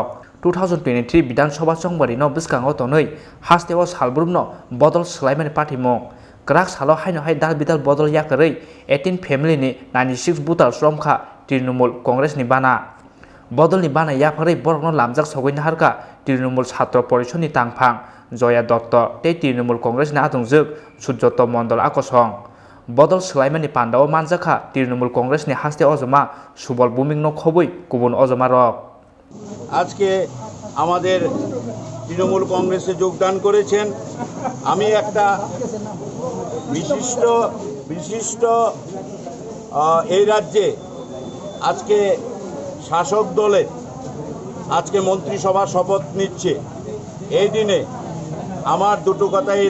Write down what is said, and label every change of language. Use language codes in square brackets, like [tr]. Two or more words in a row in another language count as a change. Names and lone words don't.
[trp] 2023 विधानसभा चंबारिनो बुसकाङो तनै हास्टेव सालब्रुमनो बदल सलाइमानि पार्टीमुं क्राक सालो हायनो हाय दाल बिदाल बदल याकरै 18 फेमिलिनि 96 भोटार्स रमखा तृणमूल कांग्रेसनि बाना बदलनि बाना याफरै बरनो लामजाक सगैना हारका तृणमूल छात्र परिषदनि तांफां जया दत्त तै तृणमूल कांग्रेसनि आदंजोग सुजाता मंडल आकसं बदल सलाइमानि पान्डाव मानजाखा तृणमूल कांग्रेसनि हास्ते अजमा सुबल बुमिंनो खबै गुबुन अजमारक [bn] আজকে আমাদের তৃণমূল কংগ্রেসে যোগদান করেছেন আমি একটা বিশিষ্ট এই রাজ্যে আজকে শাসক দলের আজকে মন্ত্রিসভা শপথ নিচ্ছে এই দিনে আমার দুটো কথা এই